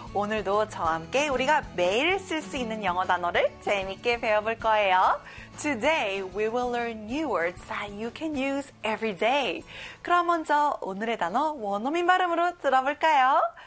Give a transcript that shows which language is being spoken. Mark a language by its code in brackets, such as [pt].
[ko] 오늘도 저와 함께 우리가 매일 쓸 수 있는 영어 단어를 재미있게 배워볼 거예요. [en] Today, we will learn new words that you can use every day. [ko] 그럼 먼저 오늘의 단어 원어민 발음으로 들어볼까요?